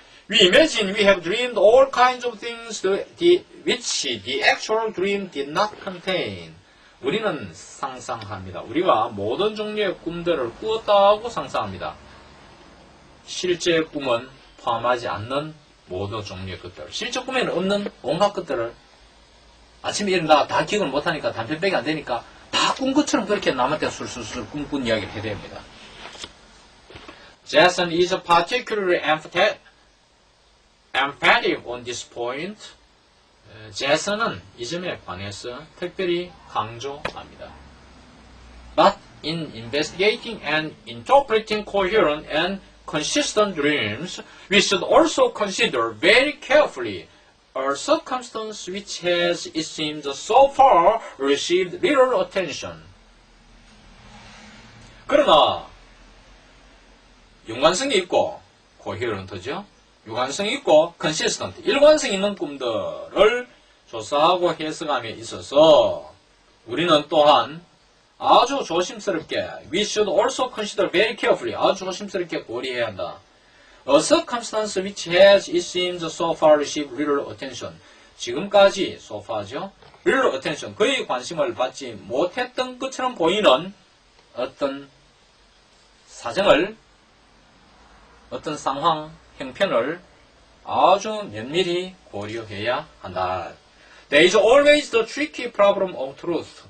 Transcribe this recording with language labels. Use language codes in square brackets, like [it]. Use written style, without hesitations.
[en] We imagine we have dreamed all kinds of things which the actual dream did not contain. [ko] 우리는 상상합니다. 우리가 모든 종류의 꿈들을 꾸었다고 상상합니다. 실제 꿈은 포함하지 않는 모든 종류의 것들. 실제 꿈에는 없는 온갖 것들을 아침에 일어나가 다 기억을 못하니까 단편밖에 안 되니까 다 꾼 것처럼 그렇게 남한테 술술술 꿈꾼 이야기를 해야 됩니다. [en] Jason is particularly emphatic on this point. [ko] 제선은 이 점에 관해서 특별히 강조합니다. [en] But in investigating and interpreting coherent and consistent dreams, we should also consider very carefully a circumstance which has, it seems, so far received little attention. [ko] 그러나 연관성이 있고 coherent죠. 유관성이 있고 consistent, 일관성 있는 꿈들을 조사하고 해석함에 있어서 우리는 또한 아주 조심스럽게 [en] we should also consider very carefully, [ko] 아주 조심스럽게 고려해야 한다. [en] A circumstance which has, it seems, so far received little attention. [ko] 지금까지 [en] so far [ko] 죠. [en] little attention, [ko] 거의 관심을 받지 못했던 것처럼 보이는 어떤 사정을, 어떤 상황, 형편을 아주 면밀히 고려해야 한다. [en] There is always the tricky problem of truth.